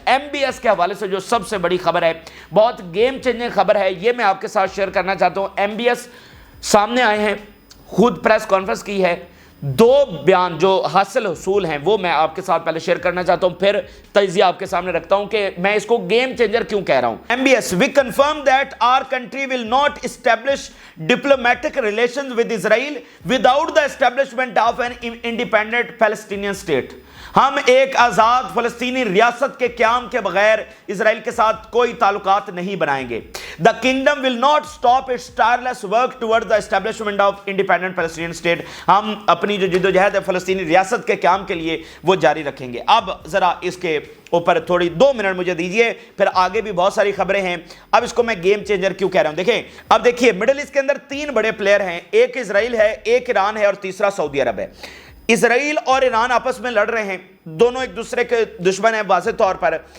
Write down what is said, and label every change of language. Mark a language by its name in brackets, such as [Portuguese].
[Urdu] M B S کے حوالے سے جو سب سے بڑی خبر ہے, بہت گیم چینجنگ خبر ہے, یہ میں آپ کے ساتھ شیئر کرنا چاہتا ہوں. ایم بی ایس سامنے آئے ہیں, خود پریس کانفرنس کی ہے. 2 بیان جو حاصل حصول ہیں وہ میں آپ کے ساتھ پہلے شیئر کرنا چاہتا ہوں, پھر تجزیہ آپ کے سامنے رکھتا ہوں کہ میں اس کو گیم چینجر کیوں کہہ رہا ہوں. [English] M B S, we confirm that our country will not establish diplomatic relations with Israel without the establishment of an independent Palestinian state. [Urdu] ہم ایک آزاد فلسطینی ریاست کے قیام کے بغیر اسرائیل کے ساتھ کوئی تعلقات نہیں بنائیں گے. [English] The kingdom will not stop its tireless work towards the establishment of independent Palestinian state. [Urdu] ہم اپنی جو جدوجہد ہے فلسطینی ریاست کے قیام کے لیے وہ جاری رکھیں گے. اب ذرا اس کے اوپر تھوڑی 2 منٹ مجھے دیجئے, پھر آگے بھی بہت ساری خبریں ہیں. اب اس کو میں گیم چینجر کیوں کہہ رہا ہوں, دیکھیں اب دیکھیے مڈل ایسٹ کے اندر 3 بڑے پلیئر ہیں. ایک اسرائیل ہے, ایک ایران ہے, اور تیسرا سعودی عرب ہے. اسرائیل اور ایران آپس میں لڑ رہے ہیں, دونوں ایک دوسرے کے دشمن ہیں واضح طور پر.